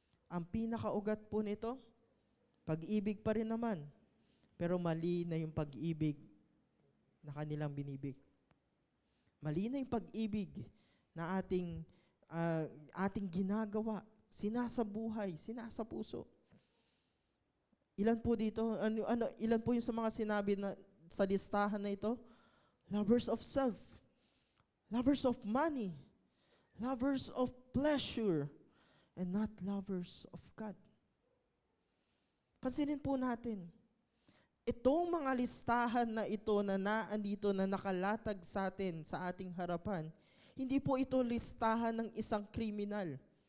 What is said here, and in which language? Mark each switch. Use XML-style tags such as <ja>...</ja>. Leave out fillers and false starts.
<tl>Ang pinakaugat po nito, pag-ibig pa rin naman, pero mali na yung pag-ibig na kanilang binibig. Mali na yung pag-ibig na ating ginagawa, sinasabuhay, sinasapuso. Ilan po dito? Ilan po yung sa mga sinabi na sa listahan na ito?</tl> <en>Lovers of self, lovers of money, lovers of pleasure, and not lovers of God.</en> <tl>Pansinin po natin, itong mga listahan na ito na naandito na nakalatag sa atin, sa ating harapan, hindi po ito listahan ng isang kriminal.</tl>